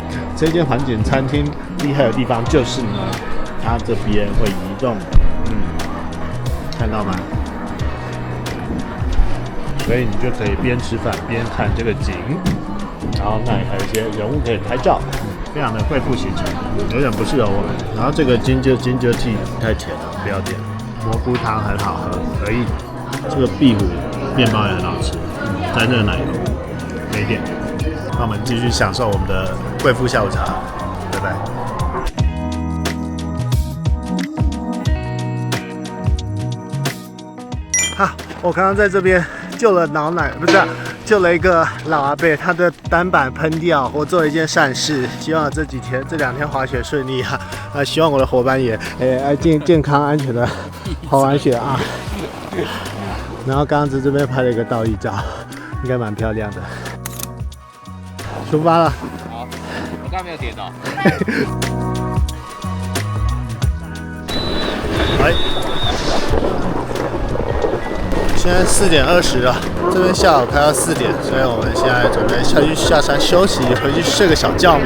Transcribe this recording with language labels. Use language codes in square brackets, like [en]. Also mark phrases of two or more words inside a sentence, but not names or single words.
[zh] 這間環景餐廳厲害的地方就是呢，它這邊會移動，看到嗎？所以你就可以邊吃飯邊看這個景，然後那裡還有一些人物可以拍照，非常的貴婦行程，有點不適合我們。然後這個 [en] ginger tea [zh] 太甜了，不要點。蘑菇湯很好喝，可以。這個壁虎麵包也很好吃，在熱奶油沒點。那我們繼續享受我們的貴婦下午茶，拜拜。哈，我剛剛在這邊救了老奶，不是、救了一個老阿伯，他的單板噴掉，我做了一件善事。希望這2天滑雪順利啊！希望我的夥伴也健康安全的滑完雪啊。然後剛剛在這邊拍了一個倒立照，應該蠻漂亮的。出發了。好，我剛才沒有跌倒。哎，現在4點20了，這邊下午開到4點，所以我們現在準備下山休息，回去睡個小覺嘛。